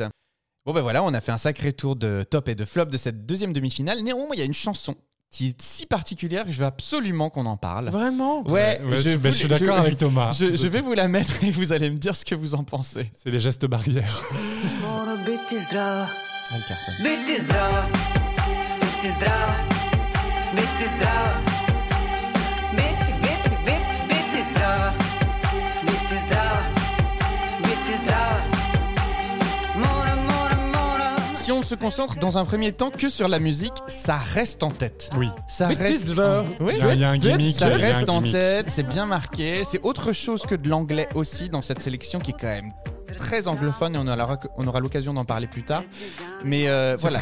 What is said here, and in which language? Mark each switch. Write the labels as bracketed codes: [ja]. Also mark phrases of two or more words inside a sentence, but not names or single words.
[fr] Bon ben voilà, on a fait un sacré tour de top et de flop de cette deuxième demi-finale. Néanmoins, il y a une chanson qui est si particulière que je veux absolument qu'on en parle. Vraiment? Ouais, je suis d'accord avec Thomas. Je vais vous la mettre et vous allez me dire ce que vous en pensez. C'est les gestes barrières. Elle cartonne. [hr] Biti zdrava, biti zdrava, biti zdrava, biti zdrava, biti zdrava, biti zdrava. Mora. [fr] Si on se concentre dans un premier temps que sur la musique, ça reste en tête. Oui. Ça reste. Oui, Il y a un gimmick. ça il y a un reste en gimmick. tête, c'est bien marqué. C'est autre chose que de l'anglais aussi dans cette sélection qui est quand même très anglophone et on aura l'occasion d'en parler plus tard. Mais voilà,